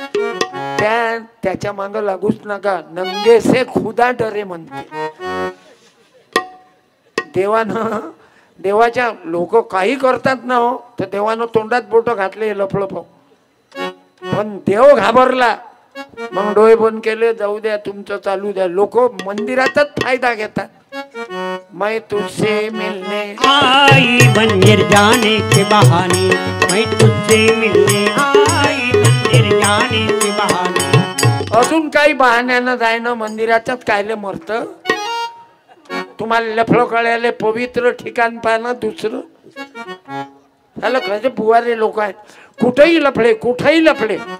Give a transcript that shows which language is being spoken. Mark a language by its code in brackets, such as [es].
[mr] त्याच्या मागं लागूच नका. [hi] नंगे से खुदा डरे [mr] म्हणते देवानं. देवाच्या लोक काही करतात ना हो, तर देवानं तोंडात बोट घातले लफडफ, पण देव घाबरला. मग डोळे बंद केले, जाऊ द्या तुमचं चालू द्या. लोक मंदिरातच फायदा घेतात. [hi] मैं तुझसे मिलने आई मंदिर जाने के बहाने, मैं तुझसे मिलने आई मंदिर जाने के बहाने. [mr] अजून काही बहाण्यानं जायनं मंदिरातच कायले मरत? तुम्हाला लफडं कळायला पवित्र ठिकाण पाहणं दुसरं झालं. खरे बुवारे लोक आहेत, कुठेही लफडे, कुठेही लफडे.